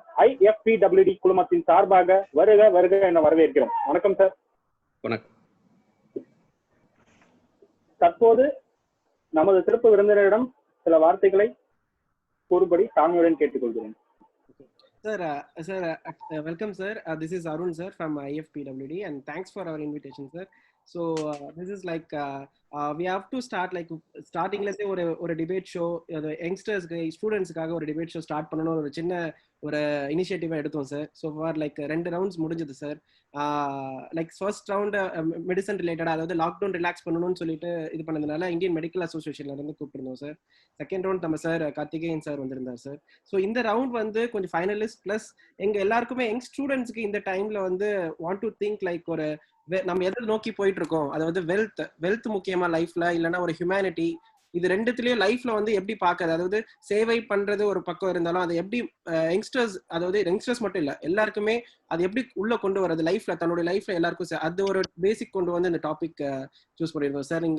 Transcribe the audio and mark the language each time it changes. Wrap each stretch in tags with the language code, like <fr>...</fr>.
<ta>IFPWD குழுமத்தின் சார்பாக வருக வருக என வரவேற்கிறோம். வணக்கம் சார். வணக்கம். தற்போது நமது சிறப்பு விருந்தினரிடம் சில வார்த்தைகளை கூறுபடி தாழ்மையுடன் கேட்டுக்கொள்கிறேன்.</ta> <en>Sir, welcome, sir. This is Arun, sir, from IFPWD, and thanks for our invitation, sir. So this is like we have to start like starting, let's say</en> <ta>ஒரு debate show, youngsters ஸ்டூடெண்ட்ஸ்க்காக ஒரு debate show ஸ்டார்ட் பண்ணணும் ஒரு சின்ன ஒரு இனிஷியேட்டிவா எடுத்தோம் sir. So for like 2 rounds முடிஞ்சது sir. Like first round medicine ரிலேட்டடா, அதாவது லாக்டவுன் ரிலாக்ஸ் பண்ணணும்னு சொல்லிட்டு இது பண்ணதுனால இந்தியன் மெடிக்கல் அசோசியேஷன்ல இருந்து கூப்பிட்டுருந்தோம் சார். செகண்ட் ரவுண்ட் நம்ம சார் கார்த்திகேயன் சார் வந்திருந்தார் சார். ஸோ இந்த ரவுண்ட் வந்து கொஞ்சம் ஃபைனலிஸ்ட் பிளஸ் எங்க எல்லாருக்குமே யங் ஸ்டூடெண்ட்ஸ்க்கு இந்த டைம்ல வந்து</ta> <en>want to think</en> <ta>லைக் ஒரு நம்ம எதை நோக்கி போயிட்டு இருக்கோம், அதாவது வெல்த் முக்கியமா லைஃப்ல, இல்லைன்னா ஒரு ஹியூமனிட்டி, இது ரெண்டுத்துலயும் லைஃப்ல வந்து எப்படி பாக்குறது, அதாவது சேவை பண்றது ஒரு பக்கம் இருந்தாலும் அதை எப்படி யங்ஸ்டர்ஸ், அதாவது யங்ஸ்டர்ஸ் மட்டும் இல்ல எல்லாருக்குமே அது எப்படி உள்ள கொண்டு வரது லைஃப்ல, தன்னுடைய லைஃப்ல எல்லாருக்கும் அது ஒரு பேசிக் கொண்டு வந்து இந்த டாபிக் சூஸ் பண்ணிருக்கோம் சார்.</ta>